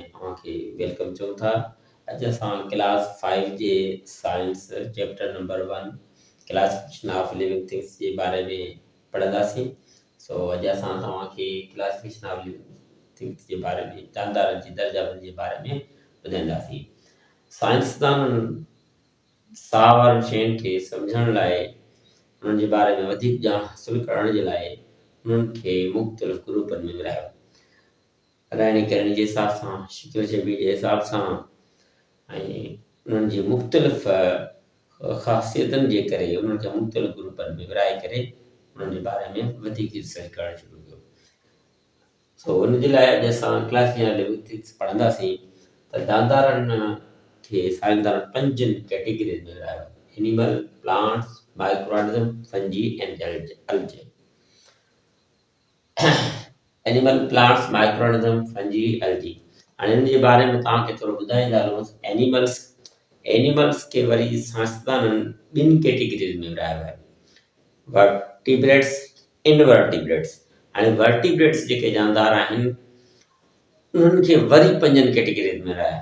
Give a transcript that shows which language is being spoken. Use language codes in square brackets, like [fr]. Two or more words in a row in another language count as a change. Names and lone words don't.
[sd] तव्हांखे वेलकम चऊं था। अॼु असां क्लास 5 जे [en] science chapter number [sd] 1 [en] classification of living things [sd] जे बारे में पढ़ंदासीं। सो अॼु असां तव्हांखे [en] classification of living things [sd] जे बारे में जानदारनि जी दर्जाबंदी जे बारे में ॿुधाईंदासीं। साइंसदान साह वारनि शयुनि खे सम्झण लाइ उन्हनि जे बारे में वधीक ॼाण हासिलु करण जे लाइ उन्हनि खे मुख़्तलिफ़ ग्रुपनि में विरायो। रहणी करण जे हिसाब सां, शिकिल शबीर जे हिसाब सां ऐं उन्हनि जी मुख़्तलिफ़ ख़ासियतुनि जे करे उन्हनि खे मुख़्तलिफ़ ग्रुपनि में विराए करे उन्हनि जे बारे में वधीक रिसर्च करणु शुरू कयो। सो उन जे लाइ अॼु असां [en] classification of living things [sd] पढ़ंदासीं त जानदारनि खे साइंसदान 5 कैटेगरीज़ में विरायो: [en] Animal, plants, micro organism, fungi and algae. Animal, plants, micro organism, fungi, algae. [sd] हाणे इन जे बारे में तव्हांखे थोरो ॿुधाईंदा हलूं। एनिमल्स खे वरी साइंसदाननि 2 कैटेगरीज़ में विरायो आहे: [en] vertebrates, invertebrates. [sd] हाणे वर्टिब्रेट्स जेके जानदार आहिनि उन्हनि खे वरी 5 कैटेगरीज़ में विरायो आहे।